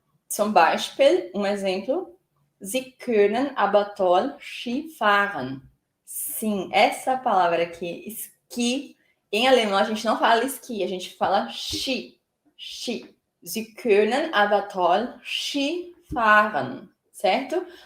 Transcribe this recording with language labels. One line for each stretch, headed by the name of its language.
German: Zum Beispiel,
Portuguese: um exemplo.
German: Sie können aber toll Ski fahren.
Portuguese: Sim, essa palavra aqui, ski, em alemão a gente não fala esqui, a gente fala Ski.
German: Ski. Sie können aber toll Ski fahren, certo?